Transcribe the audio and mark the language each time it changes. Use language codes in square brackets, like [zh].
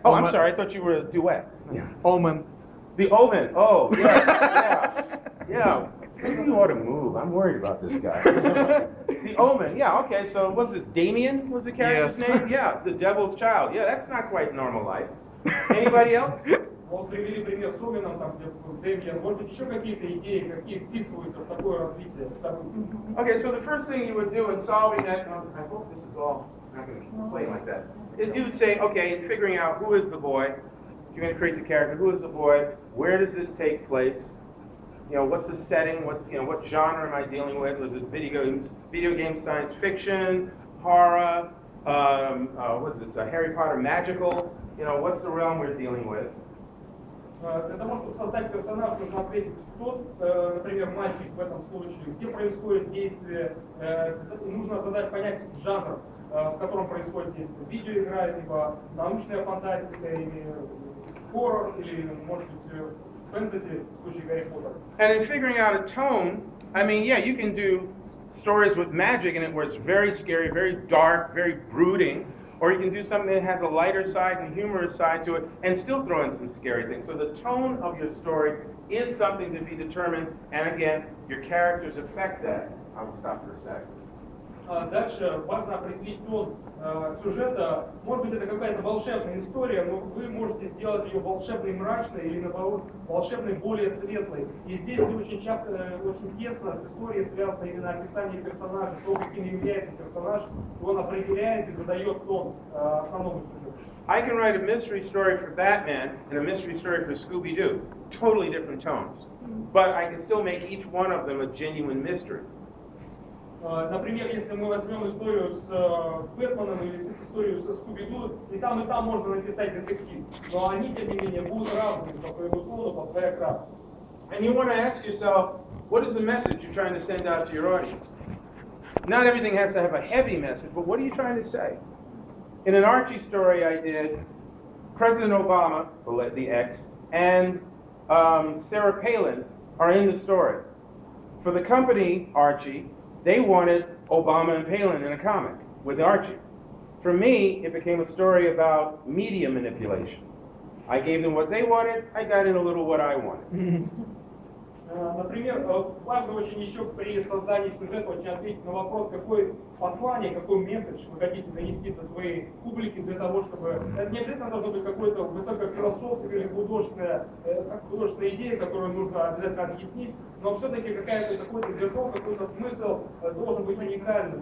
[en] Oh, I'm sorry. I thought you were a duet. Omen. The Omen. Oh, yeah. Yeah. Maybe you ought to move. I'm worried about this guy. The Omen. Yeah, okay. So what's this? Damien was the character's name? Yeah, the devil's child. Yeah, that's not quite normal life. Anybody else? [ru] Вот привели пример с Оменом, там, где Дэмиан. Может быть, еще какие-то идеи, какие вписываются в такое развитие событий? [en] Okay, so the first thing you would do in solving that, I hope this is all not going to play like that, is you would say, okay, in figuring out who is the boy, you're going to create the character, who is the boy, where does this take place, you know, what's the setting, what genre am I dealing with, was it video game science fiction, horror, what is it, Harry Potter magical, you know, what's the realm we're dealing with. [ru] Для того, чтобы создать персонаж, нужно ответить, кто, например, мальчик в этом случае, где происходит действие, нужно задать понять жанр, в котором происходит действие. Видеоигра, либо научная фантастика, или хоррор, или, может быть, фэнтези, в случае Гарри Поттера. [en] And in figuring out a tone, I mean, yeah, you can do stories with magic in it where it's very scary, very dark, very brooding. Or you can do something that has a lighter side and humorous side to it and still throw in some scary things. So the tone of your story is something to be determined, and again, your characters affect that. I will stop for a sec. [ru] Дальше важно определить тон сюжета. Может быть, это какая-то волшебная история, но вы можете сделать ее волшебной, мрачной или, наоборот, волшебной, более светлой. И здесь очень часто, очень тесно с историей связано именно описание персонажа, то, каким является персонаж, он определяет и задает тон основному сюжету. [en] I can write a mystery story for Batman and a mystery story for Scooby-Doo. Totally different tones. But I can still make each one of them a genuine mystery. [ru] Например, если мы возьмем историю с Бэтменом или историю со Скуби-Ду, и там можно написать детектив. Но они, тем не менее, будут разными по своему тону, по своей окраске. [en] And you want to ask yourself, what is the message you're trying to send out to your audience? Not everything has to have a heavy message, but what are you trying to say? In an Archie story I did, President Obama, the ex, and Sarah Palin are in the story. For the company, Archie, they wanted Obama and Palin in a comic with Archie. For me, it became a story about media manipulation. I gave them what they wanted, I got in a little what I wanted. [ru] Например, важно очень еще при создании сюжета очень ответить на вопрос, какое послание, какой месседж вы хотите донести до своей публики для того, чтобы... Это не обязательно должно быть какое-то высокофилософское или художественная идея, которую нужно обязательно объяснить, но все-таки какой-то зеркало, какой-то смысл должен быть уникальным.